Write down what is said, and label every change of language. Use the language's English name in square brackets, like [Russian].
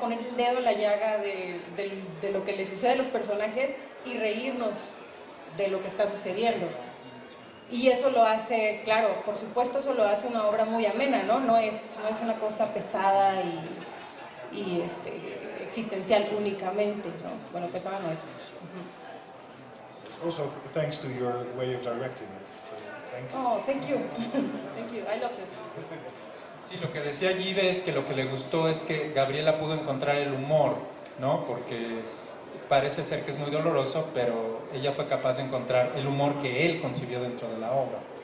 [Spanish] Poner el dedo en la llaga de lo que le sucede a los personajes y reírnos de lo que está sucediendo. Y eso lo hace, claro, por supuesto, eso lo hace una obra muy amena, ¿no? No es una cosa pesada y existencial únicamente, ¿no? Bueno, pesada no es. [English] It's also thanks to your way of directing it. So thank you. Oh, thank you. Thank you. I love this. [Spanish] Sí, lo que decía Gibe es que lo que le gustó es que Gabriela pudo encontrar el humor, ¿no? Porque parece ser que es muy doloroso, pero ella fue capaz de encontrar el humor que él concibió dentro de la obra.